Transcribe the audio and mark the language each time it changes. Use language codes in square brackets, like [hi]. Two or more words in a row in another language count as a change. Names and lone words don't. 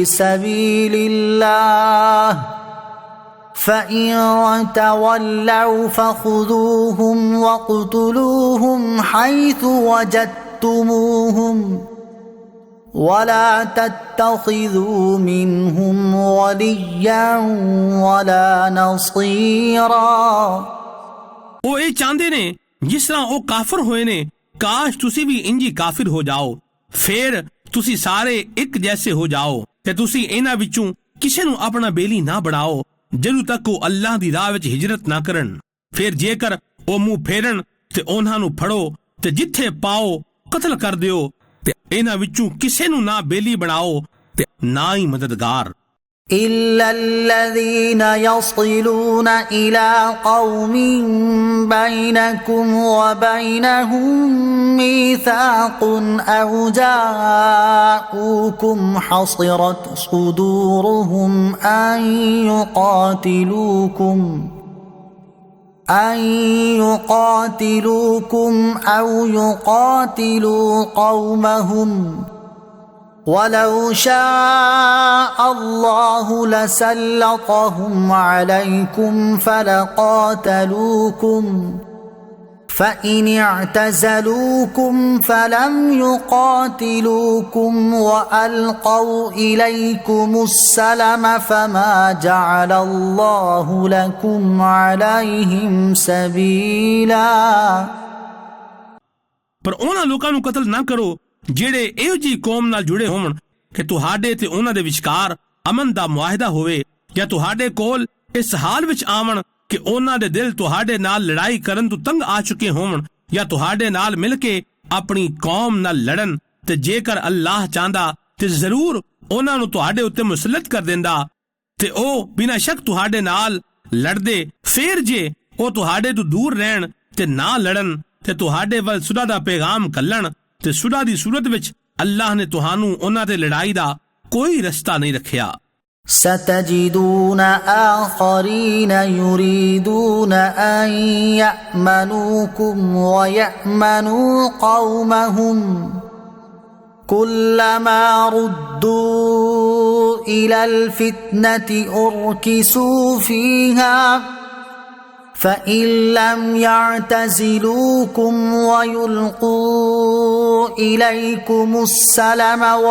[ar] سبيل الله فإن تولوا فخذوهم واقتلوهم حيث وجدتموهم ولا تتخذوا منهم وليا ولا نصيرا. [pa] ਓ ਏ ਚਾਹੁੰਦੇ ਨੇ ਜਿਸ ਤਰ੍ਹਾਂ ਓ ਕਾਫ਼ਿਰ ਹੋਏ ਨੇ, ਕਾਸ਼ ਤੁਸੀਂ ਵੀ ਇੰਜ ਹੀ ਕਾਫ਼ਿਰ ਹੋ ਜਾਓ, ਫਿਰ ਤੁਸੀਂ ਸਾਰੇ ਇੱਕ ਜਿਹੇ ਹੋ ਜਾਓ ਤੇ ਤੁਸੀਂ ਇਹਨਾਂ ਵਿੱਚੋਂ ਕਿਸੇ ਨੂੰ ਅਪਣਾ ਬੇਲੀ ਨਾ ਬਣਾਓ ਜਦੋਂ ਤੱਕ ਵੋ ਅੱਲਾਹ ਦੀ ਰਾਹ ਵਿੱਚ ਹਿਜਰਤ ਨਾ ਕਰਨ। ਫਿਰ ਜੇਕਰ ਓ ਮੂੰਹ ਫੇਰਨ ਤੇ ਉਹਨਾਂ ਨੂੰ ਫੜੋ ਤੇ ਜਿੱਥੇ ਪਾਓ ਕਤਲ ਕਰ ਦਿਓ ਤੇ ਇਹਨਾਂ ਵਿੱਚੋਂ ਕਿਸੇ ਨੂੰ ਨਾ ਬੇਲੀ ਬਣਾਓ ਤੇ ਨਾ ਹੀ ਮਦਦਗਾਰ। [ar] إلا الذين يصلون إلى قوم بينكم وبينهم ميثاق أو جاءوكم حصرت صدورهم أن يقاتلوكم أو يقاتلوا قومهم ولو شاء الله لسلطهم عليكم فلقاتلوكم فإن اعتزلوكم فلم يقاتلوكم وألقوا إليكم السلم فما جعل الله لكم عليهم سبيلا. [pa] ਪਰ ਉਹਨਾਂ ਲੋਕਾਂ ਨੂੰ ਕਤਲ ਨਾ ਕਰੋ ਜਿਹੜੇ ਇਹੋ ਜਿਹੀ ਕੌਮ ਨਾਲ ਜੁੜੇ ਹੋਵਣ ਕਿ ਤੁਹਾਡੇ ਤੇ ਉਹਨਾਂ ਦੇ ਵਿਚਕਾਰ ਅਮਨ ਦਾ ਮੁਆਹਿਦਾ ਹੋਵੇ ਯਾ ਤੁਹਾਡੇ ਕੋਲ ਇਸ ਹਾਲ ਵਿੱਚ ਆਵਣ ਕਿ ਉਹਨਾਂ ਦੇ ਦਿਲ ਤੁਹਾਡੇ ਨਾਲ ਲੜਾਈ ਕਰਨ ਤੋਂ ਤੰਗ ਆ ਚੁੱਕੇ ਹੋਵਣ ਯਾ ਤੁਹਾਡੇ ਨਾਲ ਮਿਲ ਕੇ ਅਪਣੀ ਕੌਮ ਨਾਲ ਲੜਨ, ਤੇ ਜੇਕਰ ਅੱਲਾਹ ਚਾਹੁੰਦਾ ਤੇ ਜ਼ਰੂਰ ਉਹਨਾਂ ਨੂੰ ਤੁਹਾਡੇ ਉੱਤੇ ਮੁਸੱਲਤ ਕਰ ਦਿੰਦਾ ਤੇ ਓ ਬਿਨਾ ਸ਼ੱਕ ਤੁਹਾਡੇ ਨਾਲ ਲੜਦੇ। ਫਿਰ ਜੇ ਓ ਤੁਹਾਡੇ ਤੋਂ ਦੂਰ ਰਹਿਣ ਤੇ ਨਾ ਲੜਨ ਤੇ ਤੁਹਾਡੇ ਵੱਲ ਸੁਲ੍ਹਾ ਦਾ ਪੈਗ਼ਾਮ ਘੱਲਣ ਤੇ ਸੁਲ੍ਹਾ ਦੀ ਸੂਰਤ ਵਿੱਚ ਅੱਲਾਹ ਨੇ ਤੁਹਾਨੂੰ ਉਹਨਾਂ ਤੇ ਲੜਾਈ ਦਾ ਕੋਈ ਰਸਤਾ ਨਹੀਂ ਰੱਖਿਆ। [ar] ستجدون آخرين يريدون أن يأمنوكم ويأمنوا قومهم كلما ردوا إلى الفتنة أركسوا فيها فإن لم يعتزلوكم ويلقوا إليكم السلم